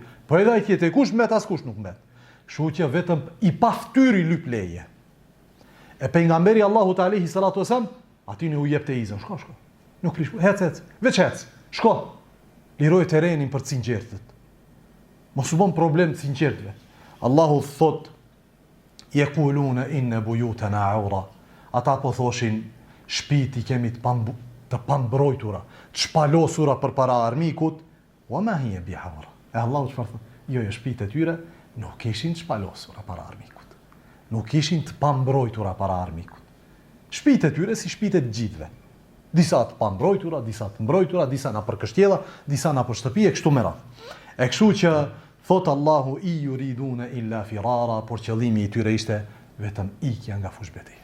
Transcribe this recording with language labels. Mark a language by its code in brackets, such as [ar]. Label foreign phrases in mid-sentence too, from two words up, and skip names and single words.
[sq] Po edhe ai tjetri, kush mbet as kush nuk mbet. Kështu që vetëm i paftyri lyp leje. E pejgamberi Allahut [ar] عليه الصلاة والسلام [sq] aty ne u jepte izën. Shko. Nuk prish. Hec. Veç hec. Shko. Liroj terrenin për të sinqertët. Mos u bën problem të sinqertëve. Allahu thot: [ar] "يقولون إن بيوتنا عورة." [sq] Ata po thoshin shtëpit i kemi të pambrojtura, të shpalosura përpara armikut. [ar] وما هي بعورة. [sq] E Allahu çfarë thot? Jo, shtëpit e tyre nuk kishin të shpalosura para armikut. Nuk kishin të pambrojtura para armikut. Shtëpit e tyre si shtëpit e të gjithëve. Disa të pambrojtura, disa të mbrojtura, disa na për kështjella, disa na për shtëpi e kështu me radhë. E kështu që thot Allahu i [ar] يريدون إلا فرارا, [sq] por qëllimi i tyre ishte vetëm ikja nga fush betejë.